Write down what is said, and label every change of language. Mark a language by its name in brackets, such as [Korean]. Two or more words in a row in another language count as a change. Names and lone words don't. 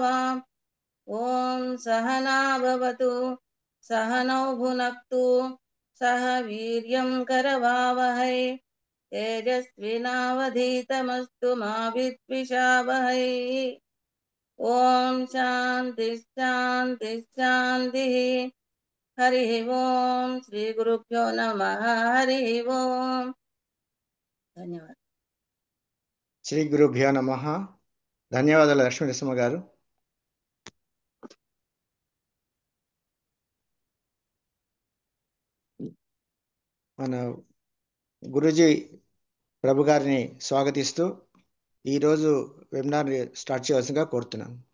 [Sanskrit] ॐ सहना भवतु सहनौ भुनक्तु सह वीर्यं करवावहै तेजस्विनावधीतमस्तु मा विद्विषावहै। ॐ शान्ति शान्ति शान्तिः। हरिः ॐ श्रीगुरुभ्यो नमः। हरिः ॐ। ధన్యవాదాలు. శ్రీ గురుభ్యో నమ. [Telugu] ధన్యవాదాలు లక్ష్మీ నరసింహ గారు. మన గురూజీ ప్రభు గారిని స్వాగతిస్తూ ఈరోజు [English] webinar start [Telugu] చేయవలసిందిగా కోరుతున్నాను.